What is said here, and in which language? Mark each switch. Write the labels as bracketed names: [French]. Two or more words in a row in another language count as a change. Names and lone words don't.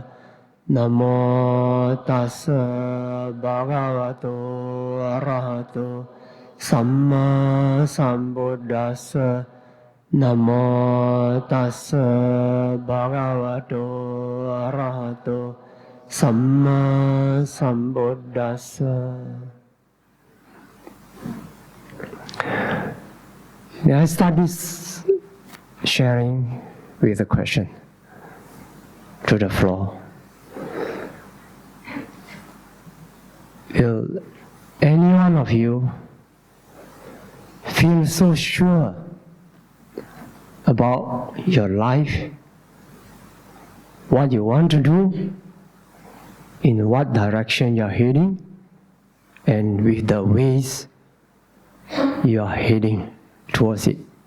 [Pali] Namo tassa bhagavato arahato samma sambuddhassa. Namo tassa bhagavato arahato samma sambuddhassa. [English] May I start this sharing with a question to the floor. Will any one of you feel so sure about your life, what you want to do, in what direction you're heading, and with the ways you are heading towards it?